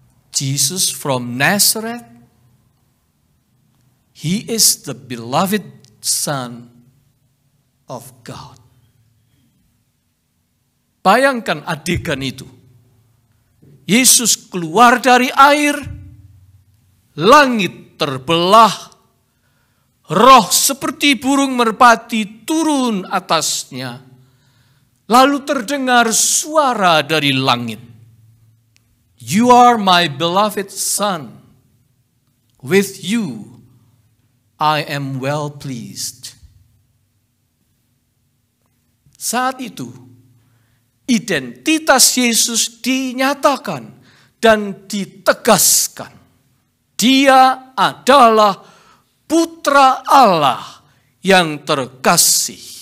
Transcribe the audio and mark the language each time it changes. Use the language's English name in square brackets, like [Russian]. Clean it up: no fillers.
[English] Jesus from Nazareth, he is the beloved Son of God. [Indonesian] Bayangkan adegan itu. Yesus keluar dari air, langit terbelah, roh seperti burung merpati turun atasnya, lalu terdengar suara dari langit. [English] You are my beloved Son, with you I am well pleased. [Indonesian] Saat itu, identitas Yesus dinyatakan dan ditegaskan. Dia adalah Putra Allah yang terkasih.